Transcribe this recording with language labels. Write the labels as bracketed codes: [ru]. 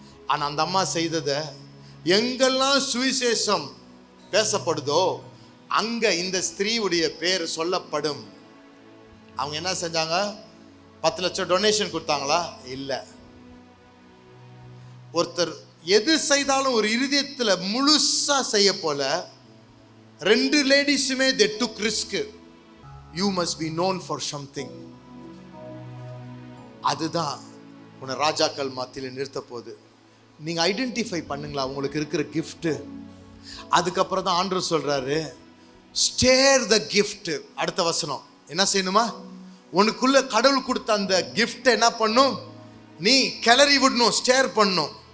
[ta] ஆனால் அந்த அம்மா செய்ததை, எங்கெல்லாம் சுவிசேஷம் பேசப்படுதோ அங்கே இந்த ஸ்திரீவுடைய பேர் சொல்லப்படும். அவங்க என்ன செஞ்சாங்க? 10 லட்சம் டொனேஷன் கொடுத்தாங்களா? இல்லை. ஒருத்தர் எது செய்தாலும் ஒரு இருதயத்தில் முழுசா செய்ய போல 2 லேடிஸுமே [en] they took risk. You must be known for something. [ta] அதுதான் உன்னை ராஜாக்கள் மத்தியில் நிறுத்த போகுது. நீங்கள் ஐடென்டிஃபை பண்ணுங்களா உங்களுக்கு இருக்கிற கிஃப்ட்டு. அதுக்கப்புறம் தான் ஆண்டவர் சொல்கிறாரு, [en] Stir the gift. [ta] அடுத்த வசனம் என்ன செய்யணுமா? உனக்குள்ள கடவுள் கொடுத்த அந்த கிஃப்ட் என்ன பண்ணும்? நீ கிளறி விடணும், ஸ்டேர் பண்ணும்.